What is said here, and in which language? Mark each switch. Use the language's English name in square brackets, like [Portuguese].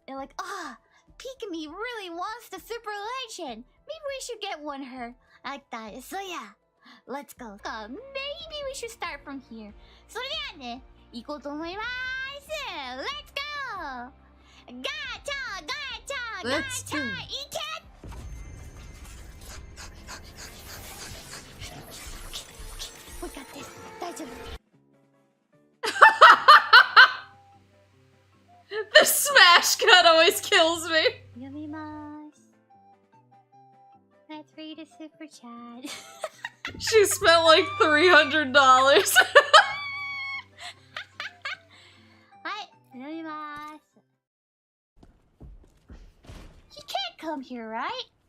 [English] They're like, Pikami really wants the super legend. Maybe we should get one her like that. So yeah, let's go. Maybe we should start from here. [Japanese] それではね、行こうと思います。 [English] Let's go. [Japanese] ガチャガチャガチャいけ [English] We got this. [Japanese] 大丈夫 [English] The smash cut always kills me. [Japanese] 読みます [English] Let's read a super chat. She spent like $300. [Japanese] はい読みます [English] He can't come here, right?